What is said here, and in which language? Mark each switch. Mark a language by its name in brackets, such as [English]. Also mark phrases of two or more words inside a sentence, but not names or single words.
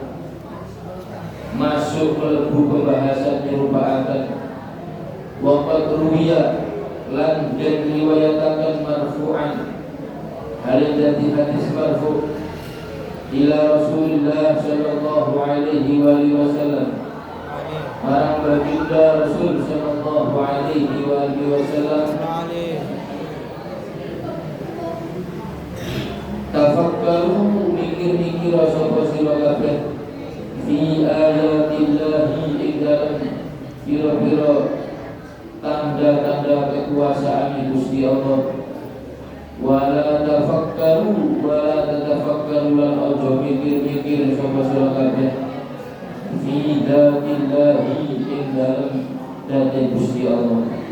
[Javanese] masuk mlebu pembahasan nyerupaaken [Arabic] وقد روي [Javanese] lan den riwayataken marfu'an hal dadi hadis marfu' [Arabic] إلى رسول الله صلى الله عليه وسلم [Javanese] marang baginda Rasul [Arabic] صلى الله عليه وسلم [Javanese] tafakkaru mikir-mikir sapa sira kabeh [Arabic] في آيات الله [Javanese] ing dalem pira-pira tanda-tanda kekuasaan Gusti Allah [Arabic] ولا تفكروا [Javanese] lan aja mikir-mikir sapa sira kabeh [Arabic] في ذات الله [Javanese] ing dalem dzat Gusti Allah